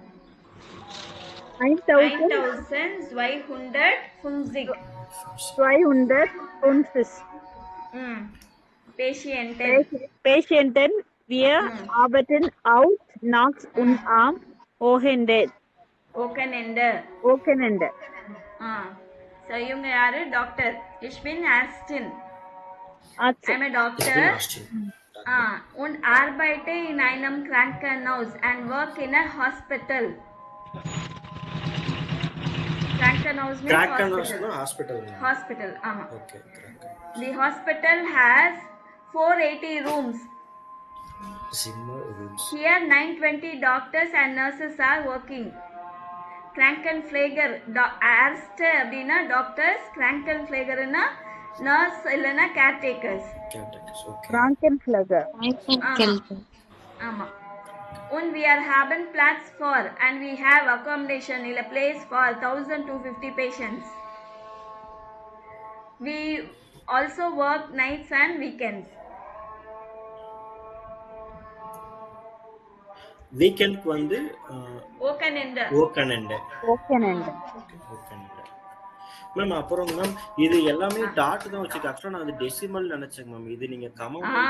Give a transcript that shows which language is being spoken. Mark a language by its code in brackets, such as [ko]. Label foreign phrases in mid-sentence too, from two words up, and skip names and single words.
[de] 1250 ம் Patienten. Wir arbeiten auch nachts und am Wochenende. Wochenende. [ta] So இவங்க யாரு? டாக்டர். [de] Ich bin Ärztin. Arzt. [en] I'm a doctor. [de] Und arbeite in einem Krankenhaus [en] and work in a hospital. Krankenhaus means hospital. [ta] Hospital, ஆமா. ஓகே. [en] The hospital has 480 rooms. [de] Zimmer rooms. [en] Here 920 doctors and nurses are working. [ta] Krankenpfleger Arzt அப்படின்னா டாக்டர்ஸ், Krankenpflegerனா நர்ஸ் இல்லைன்னா கேர்டேக்கர்ஸ். ஓகே. [de] Krankenpfleger. [ta] ஆமா. [de] Und wir haben Platz [en] for and we have accommodation in a place for 1250 patients. We also work nights and weekends. [ta] வீக்கெண்ட்க்கு வந்து [de] Wochenende. [ta] மேம் அப்புறம் மேம் இது எல்லாமே டாட் தான் வச்சுக்க. ஆக்சுவலாக நான் அது டெசிமல் நினைச்சேங்க மேம். இது நீங்க கமா